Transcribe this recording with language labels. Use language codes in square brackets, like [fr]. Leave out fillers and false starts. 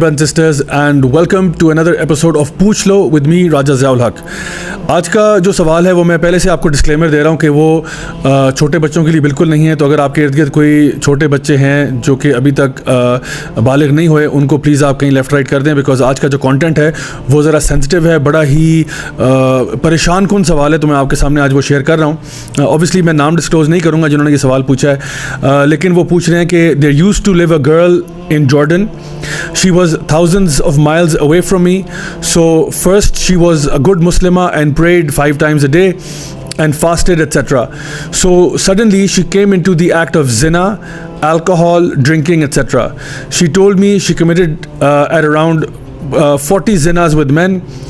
[en] and sisters, and welcome to another episode of पूछ लो with me Raja Ziaul Haq. [hi] आज का जो सवाल है वो मैं पहले से आपको डिस्क्लेमर दे रहा हूँ कि वो छोटे बच्चों के लिए बिल्कुल नहीं है. तो अगर आपके इर्द गिर्द कोई छोटे बच्चे हैं जो कि अभी तक बालिग नहीं हुए, उनको प्लीज़ आप कहीं लेफ़्ट राइट कर दें, बिकॉज आज का जो कंटेंट है वो ज़रा सेंसिटिव है, बड़ा ही परेशान कुन सवाल है. तो मैं आपके सामने आज वो शेयर कर रहा हूँ. ऑब्वियसली मैं नाम डिस्क्लोज़ नहीं करूँगा जिन्होंने ये सवाल पूछा है, लेकिन वो पूछ रहे हैं कि [en] There used to live a girl in Jordan. She was thousands of miles away from me. So first she was a good Muslimah and prayed 5 times a day and fasted, etc. So suddenly she came into the act of zina, alcohol, drinking, etc. She told me she committed at around 40 zinas with men.